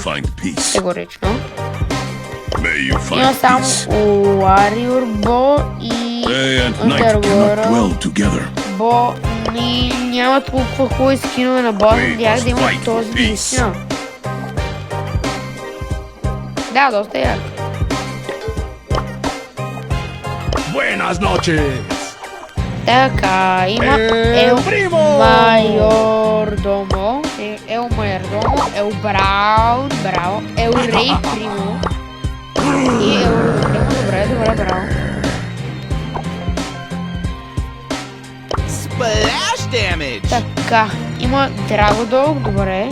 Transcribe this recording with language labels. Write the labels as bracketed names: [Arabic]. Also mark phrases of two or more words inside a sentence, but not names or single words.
[Bulgarian] Категорично. Има само Warrior Bo и Underworld Bo. Няма толкова хубави скинове на боса, надях да има този наистина. Да, доста як. [Spanish] Buenas noches. [Bulgarian] Така, има Майордомо, Ел Браун, браво, Ел Рей Примо и Ел Примо, добре, браво. Така, има Драгодол, добре.